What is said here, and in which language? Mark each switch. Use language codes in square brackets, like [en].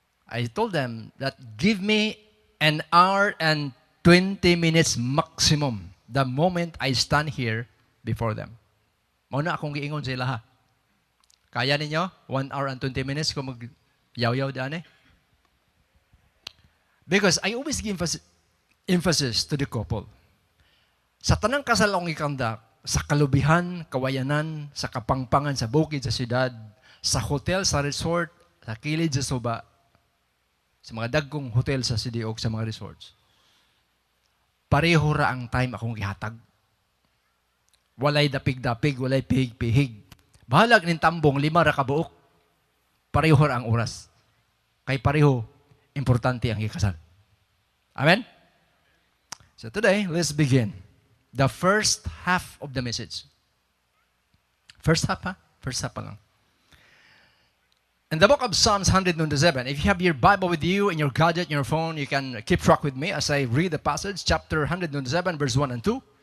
[en] I told them that give me an hour and 20 minutes maximum the moment I stand here before them. [ceb] Mao na akong giingon sa ilaha. Kaya ninyo? [en] 1 hour and 20 minutes [ceb] kung mag-yaw-yaw daan [en] Because I always give emphasis to the couple. [ceb] Sa tanang kasal akong ikandak, sa kalubihan, kawayanan, sa kapangpangan, sa bukid, sa siyudad, sa hotel, sa resort, sa kilid, sa suba, sa mga dagkong hotel sa Sidiog, sa mga resorts. Pareho ra ang time akong gihatag. Walay dapig-dapig, walay pihig-pihig. Bahalag ning tambong 5 ra ka buok. Pareho ra ang oras. Kay pareho importante ang ikasal. Amen? [en] So today, let's begin the first half of the message. First half ha? First half pa lang. In the book of Psalms 127, if you have your Bible with you in your gadget, in your phone, you can keep track with me as I read the passage, chapter 127, verse 1 and 2.